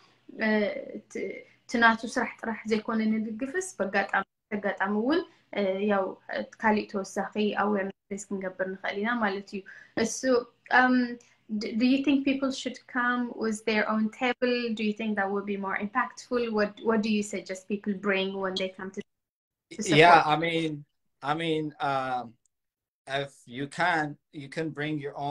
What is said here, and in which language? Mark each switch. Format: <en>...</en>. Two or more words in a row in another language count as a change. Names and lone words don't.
<ti>ትናቱ ስራሕ ጥራሕ ዘይኮነ ንድግፍስ በጋጣሚ እውን ያው ካሊእ ተወሳኺ ኣዌርነስ ክንገብር ንኽእል ኢና ማለት እዩ እሱ</ti> <en>do you think people should come with their own table? Do you think that would be more impactful? What do you suggest people bring when they come to support? Yeah, I mean, if you can bring your own.</en>